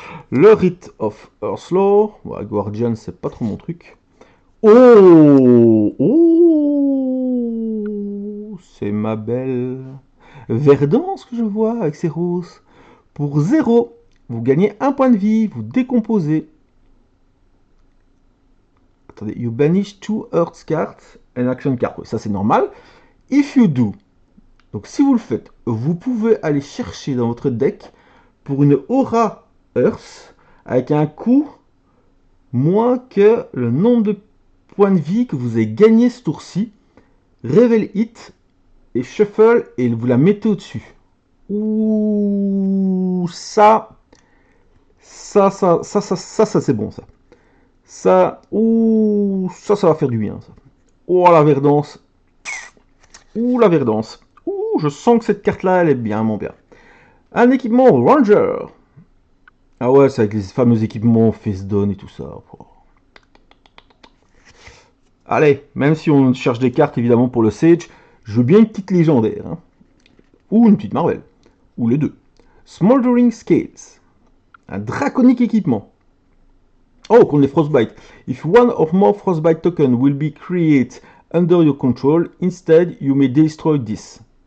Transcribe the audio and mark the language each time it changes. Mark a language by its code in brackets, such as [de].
[fr] Le Rite of Earthslaw, ouais, Guardian c'est pas trop mon truc. Oh, oh, c'est ma belle Verdance que je vois avec ses roses. Pour 0, vous gagnez 1 point de vie, vous décomposez. Attendez, [en] you banish 2 Earth cards and action card. [fr] Oui, ça c'est normal. [en] If you do, [fr] donc si vous le faites, vous pouvez aller chercher dans votre deck pour une aura Earth avec un coût moins que le nombre de points de vie que vous avez gagné ce tour-ci. [en] Reveal it [fr] et shuffle et vous la mettez au-dessus. Ouh, ça c'est bon ça. Ça, ouh, ça va faire du bien ça. Oh la verdance. Ouh la verdance. Ouh, je sens que cette carte-là, elle est bien, mon bien. Un équipement Ranger. Ah ouais, c'est avec les fameux équipements Face Down et tout ça. Oh. Allez, même si on cherche des cartes évidemment pour le Sage, je veux bien une petite légendaire. Hein. Ou une petite Marvel. Ou les deux. Smoldering Scales. Un draconique équipement. Oh, contre les Frostbite. [en] If one or more Frostbite tokens will be created under your control, instead you may destroy this.